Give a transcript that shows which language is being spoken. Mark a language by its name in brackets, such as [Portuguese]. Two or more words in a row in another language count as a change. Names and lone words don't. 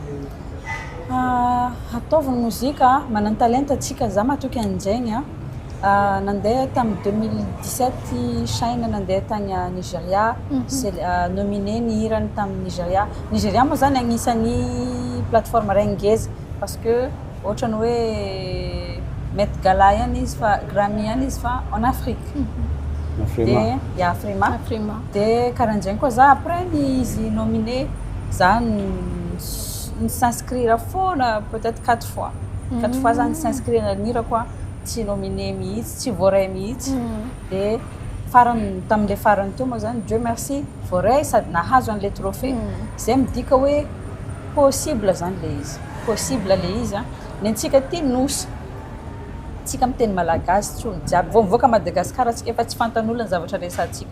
[Malagasy] ataovana mozika manana talenta atsika za matoky an'izagny nandeha tamin'ny 2017 Chine nandeha tagny Nigeria, nominé ny hirany tamin'ny Nigeria. Nigeria moa zany agnisan'ny plateforme rengeza [French] parce que [Malagasy] ohatrany hoe Met Gala ihany izy fa Grammy ihany izy fa [French] en Afrique. [Malagasy] Afrima. De Afrima. De karahan'zegny koa za après ny izy nominé za ny s'inscrire foana [French] peut-être 4 fois. 4 fois [Malagasy] za ny s'inscrire nanira koa tsy nominé mihitsy, tsy voaray mihitsy. De farany tamin'le farany teo moa zany [French] Dieu merci [Malagasy] voaray sady nahazo an'le trophée. Zay midika hoe possible zany le izy. Possible le izy nentsika ty nosy. Tsika miteny malagasy tsy olo jiaby vao mivoaka Madagasikara tsika efa tsy fantan'olona ny zavatra resantsika.